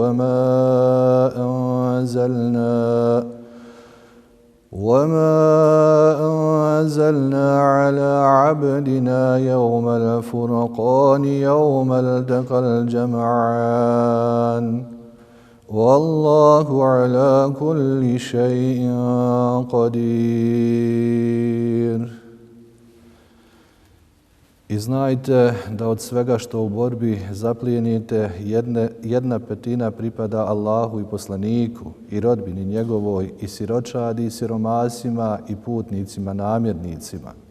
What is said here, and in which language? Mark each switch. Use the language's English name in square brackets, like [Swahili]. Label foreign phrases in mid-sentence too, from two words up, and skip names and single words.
[Arabic] وما أنزلنا على عبدنا يوم الفرقان يوم التقى الجمعان والله على كل شيء قدير. [Bosnian] I znajte da od svega što u borbi zaplijenite, jedna petina pripada Allahu i poslaniku i rodbini njegovoj i siročadi i siromasima i putnicima, namjernicima.